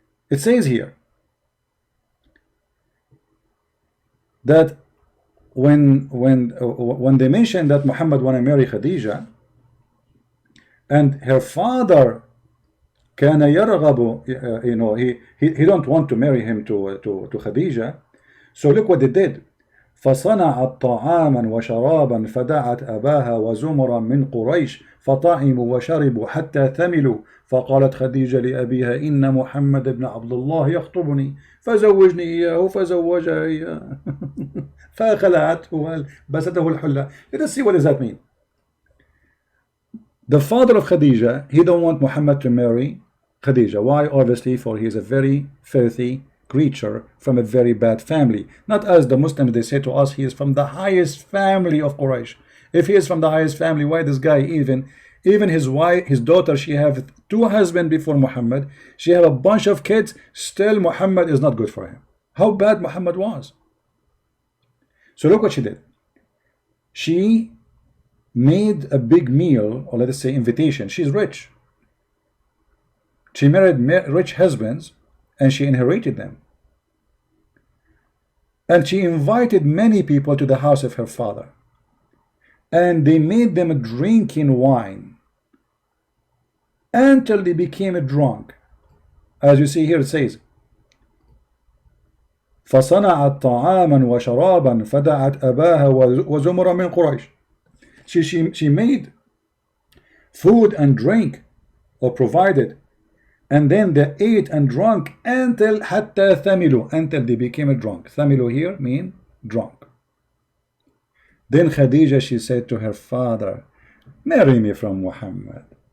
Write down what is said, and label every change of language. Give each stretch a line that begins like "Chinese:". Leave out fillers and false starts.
English: It says here that when they mentioned that Muhammad want to marry Khadija, and her father
Arabic: كان يرغب,
English: he don't want to marry him to Khadija. So look what they did.
Arabic: فصنعت طعاما وشرابا فدعت أباها وزمرا من قريش فطعموا وشربوا حتى ثملوا فقالت خديجة لأبيها إن محمد بن عبد الله يخطبني فزوجني إياه فزوجها إياه فخلعته وبسته الحلة.
English: Let us see, what does that mean? The father of Khadija, he don't want Muhammad to marry Khadija. Why? Obviously, for he is a very filthy creature from a very bad family. Not as the Muslims, they say to us, he is from the highest family of Quraysh. If he is from the highest family, why this guy even his wife, his daughter, she have 2 husbands before Muhammad, she have a bunch of kids, still Muhammad is not good for him. How bad Muhammad was. So look what she did. She made a big meal, or let us say invitation. She's rich. She married rich husbands, and she inherited them. And she invited many people to the house of her father. And they made them drinking wine until they became drunk. As you see here, it says,
Arabic: فصنعت طعاما وشرابا فدعت أباها وزمرا من قريش.
English: She made food and drink, or provided, and then they ate and drank until
Arabic: حتى ثملوا,
English: until they became drunk. ثملوا here mean drunk. Then Khadija, she said to her father, marry me from Muhammad.